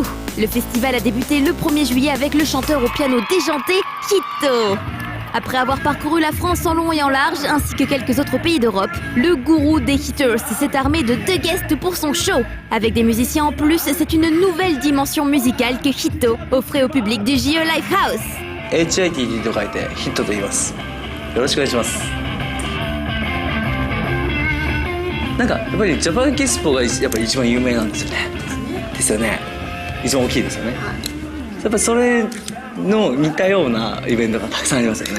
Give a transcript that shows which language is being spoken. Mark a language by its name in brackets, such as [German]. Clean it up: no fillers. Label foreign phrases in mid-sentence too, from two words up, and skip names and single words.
[French] Le festival a débuté le 1er juillet avec le chanteur au piano déjanté Hito. Après avoir parcouru la France en long et en large, ainsi que quelques autres pays d'Europe, le gourou des hitters s'est armé de 2 guests pour son show. Avec des musiciens en plus, c'est une nouvelle dimension musicale que Hitto offrait au public du JE Lifehouse. [Japanese] HITT と書いてヒットと言います。よろしくお願いします。なんかやっぱりジャパンキスポがやっぱり一番有名なんですよね。ですよね。一番大きいですよね。やっぱりそれの似たようなイベントがたくさんありますよね。